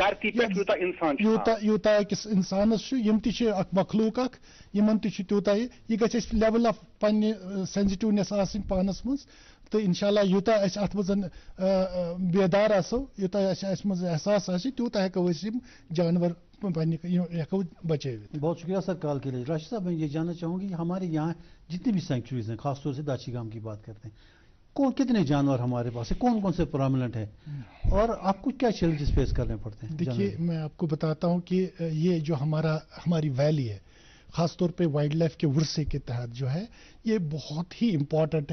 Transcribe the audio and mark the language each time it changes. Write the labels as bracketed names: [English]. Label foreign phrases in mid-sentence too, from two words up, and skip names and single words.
[Kashmiri] یوٗتاہ أکِس انسانس چھُ یِم تہِ چھِ اکھ مخلوٗق اکھ یِمن تہِ چھُ تیوٗتاہ یہِ گژھِ اَسہِ [English] level of [Kashmiri] پننہِ سینسٹیونیس آسٕنۍ پانس منٛز تہٕ انشاء اللہ یوٗتاہ أسۍ اتھ منٛز بیدار آسو یوٗتاہ اَسہِ منٛز احساس آسہِ تیوٗتاہ ہٮ۪کو أسۍ یِم جانور ہٮ۪کو بچٲوِتھ. [Urdu] بہت شکریہ سر کال کے لیے. راشد صاحب میں یہ جاننا چاہوں گی ہمارے یہاں جتنی بھی سینکچوریز ہیں خاص طور سے داچی گام کی بات کرتے ہیں کتنے جانور ہمارے پاس ہیں کون کون سے پرومیننٹ ہیں اور آپ کو کیا [English] challenges face [Urdu] کرنے پڑتے ہیں؟ دیکھیے میں آپ کو بتاتا ہوں کہ یہ جو ہماری ویلی ہے خاص طور پہ [English] wild life [Urdu] کے ورثے کے تحت جو ہے یہ بہت ہی امپورٹنٹ ہے.